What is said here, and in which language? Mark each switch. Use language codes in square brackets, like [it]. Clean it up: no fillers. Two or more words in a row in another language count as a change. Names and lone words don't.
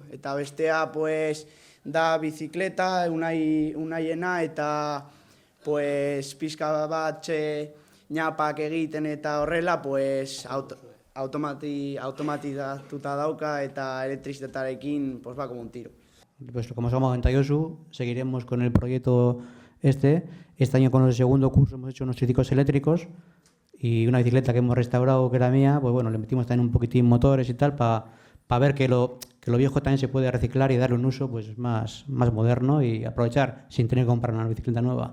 [eu] Eta bestea pues, da bizikleta, unaiena eta pues, pizka bat ñapak egiten eta horrela, pues, automatizatuta dauka eta elektrizitatearekin pues, [es] va como un tiro. Pues como os ha comentado Josu, seguiremos con el proyecto este. Este año con el segundo curso hemos hecho unos triciclos eléctricos y una bicicleta que hemos restaurado que era mía, pues bueno, le metimos también un poquitín motores y tal para ver que lo viejo también se puede reciclar y darle un uso pues más moderno y aprovechar sin tener que comprar una bicicleta nueva.